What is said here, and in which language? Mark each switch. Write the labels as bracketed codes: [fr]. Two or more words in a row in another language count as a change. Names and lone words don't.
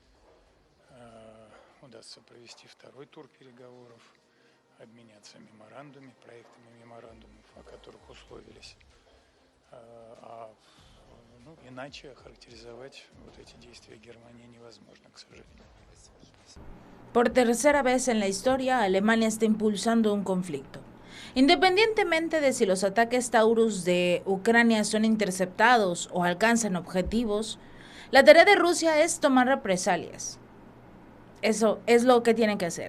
[ru] Удастся провести второй тур переговоров, обменяться меморандумами, проектами меморандумов, о которых условились. Иначе охарактеризовать вот эти действия Германии невозможно, к сожалению. [es] Por tercera vez en la historia, Alemania está impulsando un conflicto. Independientemente de si los ataques Taurus de Ucrania son interceptados o alcanzan objetivos, la tarea de Rusia es tomar represalias. Eso es lo que tienen que hacer.